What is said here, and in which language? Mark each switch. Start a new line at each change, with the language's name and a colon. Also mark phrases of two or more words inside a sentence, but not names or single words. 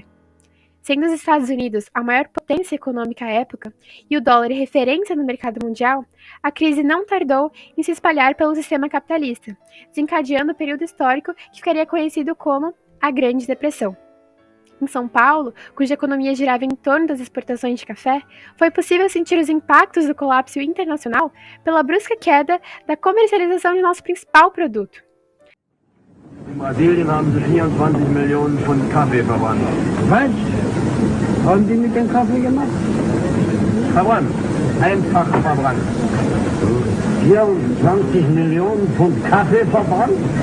Portuguese: Sendo os Estados Unidos a maior potência econômica à época e o dólar referência no mercado mundial, a crise não tardou em se espalhar pelo sistema capitalista, desencadeando o período histórico que ficaria conhecido como a Grande Depressão. Em São Paulo, cuja economia girava em torno das exportações de café, foi possível sentir os impactos do colapso internacional pela brusca queda da comercialização de nosso principal produto.
German: In Brasilien haben sie 24 Millionen Pfund Kaffee verbrannt. Was? Haben die mit dem Kaffee gemacht? Verbrannt. Einfach verbrannt. 24 Millionen Pfund Kaffee verbrannt?